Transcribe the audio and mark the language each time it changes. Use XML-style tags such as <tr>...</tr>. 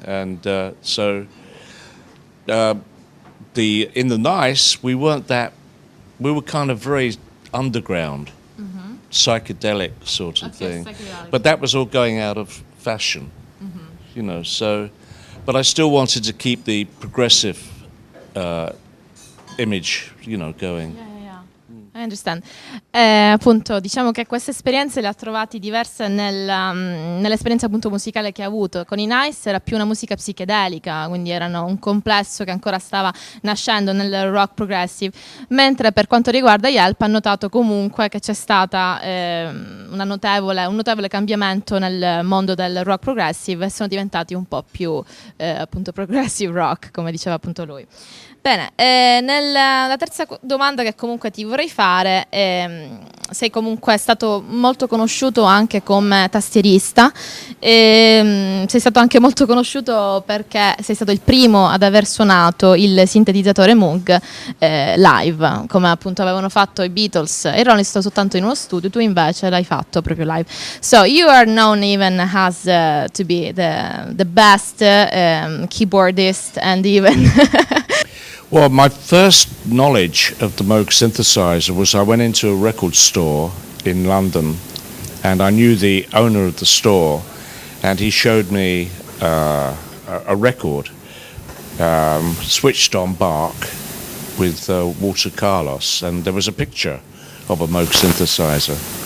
<en>And so in the Nice, we weren't that. We were kind of very underground, psychedelic sort of thing. Psychedelic. But that was all going out of fashion, you know. So, but I still wanted to keep the progressive image, you know, going. I understand.</en> <it>Appunto, diciamo che queste esperienze le ha trovate diverse nell'esperienza appunto musicale che ha avuto. Con i Nice era più una musica psichedelica, quindi erano un complesso che ancora stava nascendo nel rock progressive, mentre per quanto riguarda gli Help ha notato comunque che c'è stata un notevole cambiamento nel mondo del rock progressive e sono diventati un po' più appunto progressive rock, come diceva appunto lui. Bene, la terza domanda che comunque ti vorrei fare, sei comunque stato molto conosciuto anche come tastierista, sei stato anche molto conosciuto perché sei stato il primo ad aver suonato il sintetizzatore Moog live, come appunto avevano fatto i Beatles e i Rolling Stones soltanto in uno studio, tu invece l'hai fatto proprio live.</it> <en>So you are known even as to be the best keyboardist and even... Well, my first knowledge of the Moog synthesizer was I went into a record store in London and I knew the owner of the store and he showed me a record switched on Bach with Walter Carlos, and there was a picture of a Moog synthesizer.</en>